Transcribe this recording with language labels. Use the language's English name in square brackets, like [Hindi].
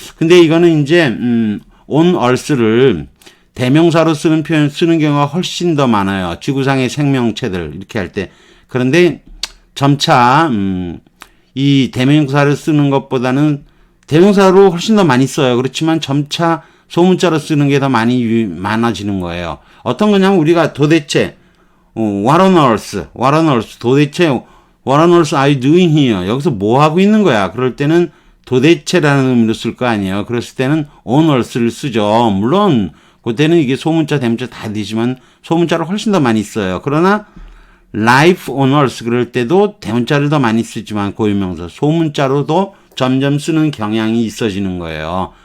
[Korean] 근데 이거는 이제 on earth를 대명사로 쓰는 표현 쓰는 경우가 훨씬 더 많아요. 지구상의 생명체들 이렇게 할 때. 그런데 점차 이 대명사를 쓰는 것보다는 대명사로 훨씬 더 많이 써요. 그렇지만 점차 소문자로 쓰는 게 더 많아지는 거예요. 어떤 거냐면 우리가 도대체 [English] what on earth 도대체 what on earth are you doing here? [Korean] 여기서 뭐 하고 있는 거야? 그럴 때는 도대체라는 의미로 쓸 거 아니에요. 그랬을 때는 on earth를 쓰죠. 물론 그때는 이게 소문자, 대문자 다 되지만 소문자를 훨씬 더 많이 써요. 그러나 [English] life on earth [Korean] 그럴 때도 대문자를 더 많이 쓰지만 고유명사, 소문자로도 점점 쓰는 경향이 있어지는 거예요.